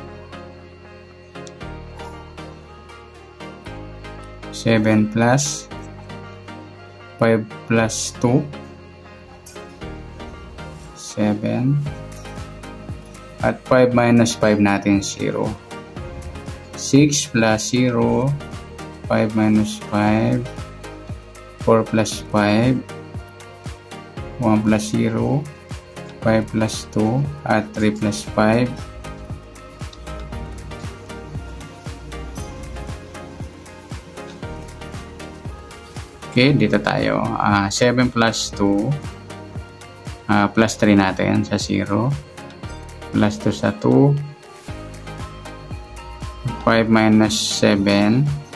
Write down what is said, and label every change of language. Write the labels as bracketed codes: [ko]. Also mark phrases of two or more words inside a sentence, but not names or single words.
[en] 7 plus 5 plus 2. 7 at 5 minus 5 natin 0. 6 plus 0 5 minus 5 4 plus 5 1 plus 0 5 plus 2 at 3 plus 5 okay, [tl] dito tayo [en] 7 plus 2 plus 3 [tl] natin sa [en] 0 plus 2 sa 2 5 minus 7